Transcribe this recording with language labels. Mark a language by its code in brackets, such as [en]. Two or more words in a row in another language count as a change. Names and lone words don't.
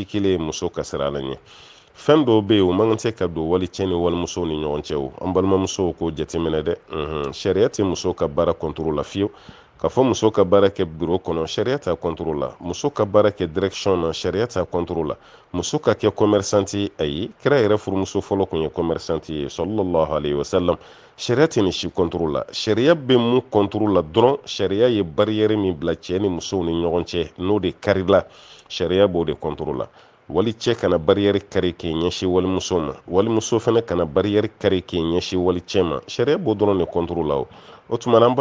[bm] kelen muso ka sira la ɲɛ fɛn dɔw bɛ yen o man kan tɛ ka don walicɛ ni walimusow ni ɲɔgɔn cɛ o an balimamusow k'o jateminɛ dɛ sariya tɛ muso ka baara contrôle la fiyewu k'a fɔ muso ka baara kɛ bureau kɔnɔ sariya t'a contrôle la muso ka baara kɛ direction na sariya t'a contrôle la muso ka kɛ commerçante ye ayi kira yɛrɛ furumuso fɔlɔ tun ye commerçante ye [ar] صلى الله عليه وسلم [bm] sariya tɛ nin si contrôle la sariya bɛ mun contrôle la dɔrɔn sariya ye barrière min bila cɛ ni musow ni ɲɔgɔn cɛ n'o de karila sariya b'o de contrôle la wali cɛ kana barrière kari k'i ɲɛsin walimuso ma walimuso fana kana barrière kari k'i ɲɛsin walicɛ ma sariya b'o dɔrɔn de contrôle la o tuma na an